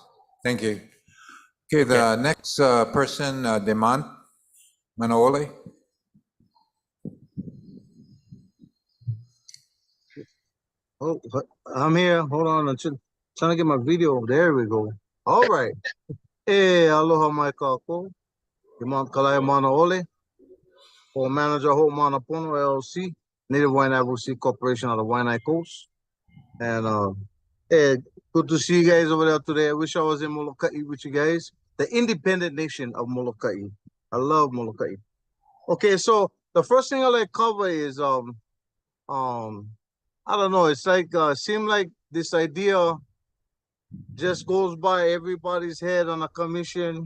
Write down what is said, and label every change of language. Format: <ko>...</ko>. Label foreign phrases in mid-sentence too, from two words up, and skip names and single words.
<en>Thank you. Okay, the next person, Demant Manaole. Oh, I'm here. Hold on. I'm trying to get my video. There we go. All right. Hey,</en> <haw>aloha mai kako.</haw> <en>Demant Kalaya Manaole. For manager Hope Manapono LLC, Native Hawaiian Advocacy Corporation out of Waianae Coast. And hey, good to see you guys over there today. I wish I was in Molokai with you guys. The independent nation of Molokai. I love Molokai. Okay, so the first thing I like cover is I don't know, it's like seem like this idea just goes by everybody's head on a commission.</en>